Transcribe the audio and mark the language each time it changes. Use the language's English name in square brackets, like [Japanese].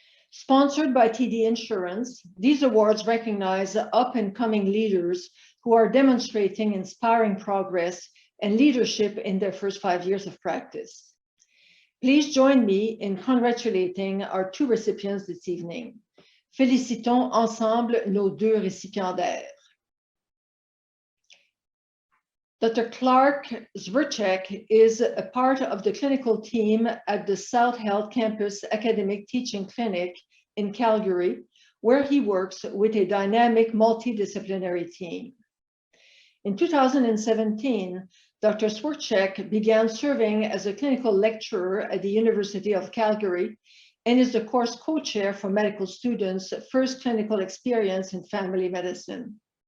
[English] Sponsored by TD Insurance, these awards recognize up-and-coming leaders who are demonstrating inspiring progress and leadership in their first 5 years of practice. Please join me in congratulating our two recipients this evening. [French] Félicitons ensemble nos deux récipiendaires. [English] Dr. Clark Zverchak is a part of the clinical team at the South Health Campus Academic Teaching Clinic in Calgary, where he works with a dynamic multidisciplinary team. In 2017, Dr. Zverchak began serving as a clinical lecturer at the University of Calgary and is the course co-chair for medical students' first clinical experience in family medicine.